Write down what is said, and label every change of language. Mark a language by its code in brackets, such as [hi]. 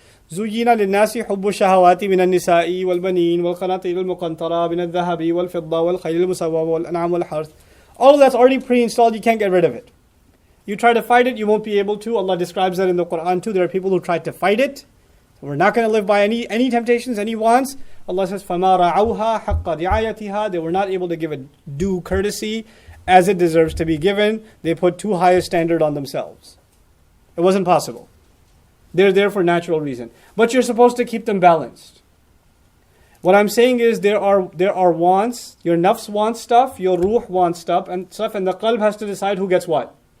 [ar] زُيِّنَ لِلنَّاسِ حُبُّ الشَّهَوَاتِ مِنَ النِّسَاءِ وَالْبَنِينَ وَالْقَنَاطِيرِ الْمُقَنطَرَةِ مِنَ الذَّهَبِ وَالْفِضَّةِ وَالْخَيْلِ الْمُسَوَّمَةِ وَالْأَنْعَامِ وَالْحَرْثِ. [en] All of that's already pre-installed. You can't get rid of it. You try to fight it, you won't be able to. Allah describes that in the Quran too. There are people who try to fight it. We're not going to live by any temptations, any wants. Allah says, [ar] فَمَا رَعَوْهَا حَقَّ رِعَايَتِهَا. [en] They were not able to give it due courtesy as it deserves to be given. They put too high a standard on themselves. It wasn't possible. They're there for natural reason. But you're supposed to keep them balanced. What I'm saying is there are wants. Your nafs wants stuff, your ruh wants stuff, and the qalb has to decide who gets what.